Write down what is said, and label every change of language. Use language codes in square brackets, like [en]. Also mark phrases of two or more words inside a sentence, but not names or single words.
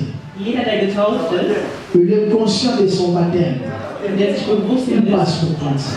[de] Jeder, der getauft ist, [fr] il est conscient de son baptême. [de] der sich bewusst [fr] Il [de] ist, [fr] passe pour prendre ça.